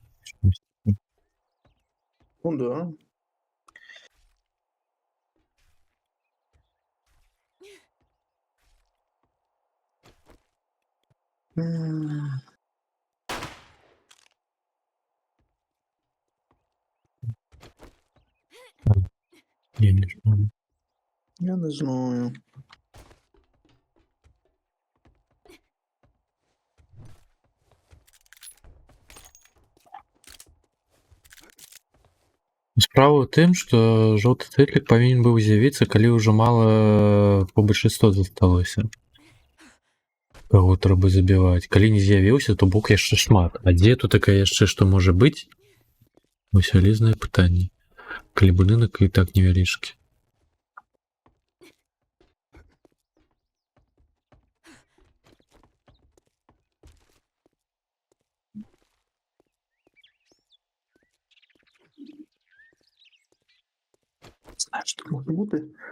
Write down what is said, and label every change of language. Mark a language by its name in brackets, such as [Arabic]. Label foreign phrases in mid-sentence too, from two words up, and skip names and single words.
[Russian] Ну да. М, [Ukrainian] Ні, не знаю. Я не знаю. [Belarusian] Справа ў тым, што жоўты цветлік павінен быў з'явіцца, калі ўжо мала побач істот засталося. Каго трэба забіваць. Калі не з'явіўся, то бок яшчэ шмат. А дзе тут такая яшчэ што можа быць? Вось вялізнае пытанне. Калі будынак і так невялічкі. [Ukrainian] Знаєш, що тут може бути?